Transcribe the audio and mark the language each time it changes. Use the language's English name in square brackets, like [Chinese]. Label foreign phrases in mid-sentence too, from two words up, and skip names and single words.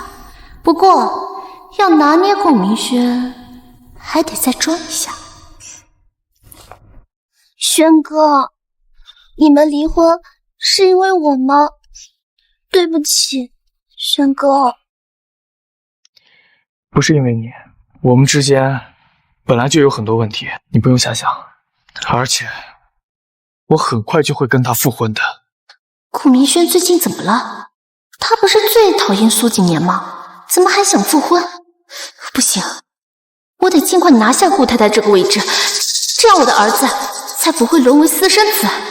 [Chinese] 不過要拿捏顧明軒，還得再裝一下。軒哥，你們離婚是因為我嗎？對不起，軒哥。不是因為你，我們之間本来就有很多問題，你不用瞎想。而且我很快就会跟他复婚的。顧明軒最近怎麼了？他不是最討厭蘇景年嗎？怎麼還想复婚？不行，我得盡快拿下顧太太這個位置，這樣我的兒子才不會淪為私生子。